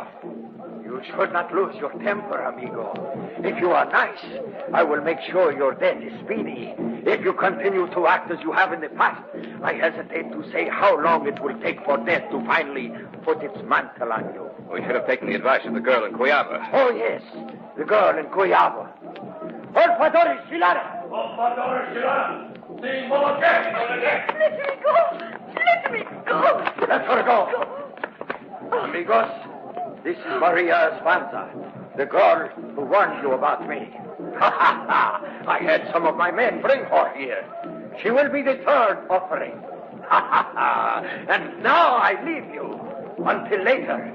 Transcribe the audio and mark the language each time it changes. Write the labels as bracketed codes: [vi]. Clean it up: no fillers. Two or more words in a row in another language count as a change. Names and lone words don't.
[en] You should not lose your temper, amigo. If you are nice, I will make sure your death is speedy. If you continue to act as you have in the past, I hesitate to say how long it will take for death to finally put its mantle on you. We should have taken the advice of the girl in Cuyaba. Oh, yes, the girl in Cuyaba. Orfadores Silara! Orfadores Silara! The Molochev! Let me go! Let me go! Let her go! Amigos, this is Maria Espanza, the girl who warned you about me. I had some of my men bring her here. She will be the third offering. And now I leave you. Until later.